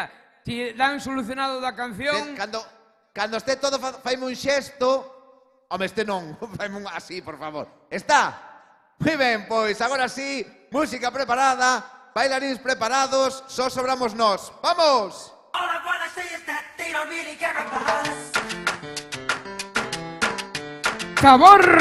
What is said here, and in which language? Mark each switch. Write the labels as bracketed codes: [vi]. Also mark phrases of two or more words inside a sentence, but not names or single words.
[gl] Si dan solucionado da canción... Cando este todo faime un xesto... Home, este non, faime un así, por favor. Está? Moi ben, pois, agora sí, música preparada, bailarins preparados, só sobramos nós. Vamos! [en] All I wanna say is that they don't really care about us. [gl] ¡Sabor!